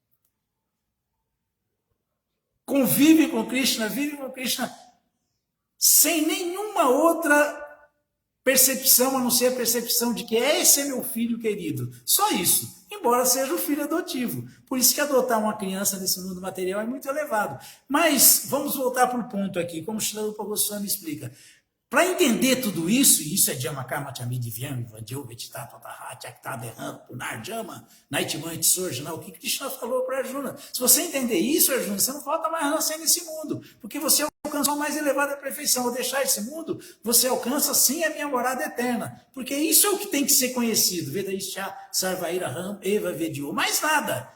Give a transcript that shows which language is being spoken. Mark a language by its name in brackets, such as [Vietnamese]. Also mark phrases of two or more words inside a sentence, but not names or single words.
[Portuguese] Convive com Krishna, vive com Krishna, sem nenhuma outra percepção, a não ser a percepção de que esse é meu filho querido. Só isso, embora seja o filho adotivo. Por isso que adotar uma criança nesse mundo material é muito elevado. Mas vamos voltar para o ponto aqui, como Srila Rupa Goswami explica. Para entender tudo isso, e isso é [Sanskrit] जन्म कर्म च मे दिव्यम् एवं यो वेत्ति तत्त्वतः त्यक्त्वा देहं पुनर्जन्म नैति माम् एति सोऽर्जुन, [Portuguese] o que Krishna falou para Arjuna. Se você entender isso, Arjuna, você não volta mais a nascer nesse mundo, porque você alcançou a mais elevada perfeição. Ao deixar esse mundo, você alcança sim a minha morada eterna, porque isso é o que tem que ser conhecido. [Sanskrit] वेदैश्च सर्वैरहमेव वेद्यो. [Portuguese] Mais nada.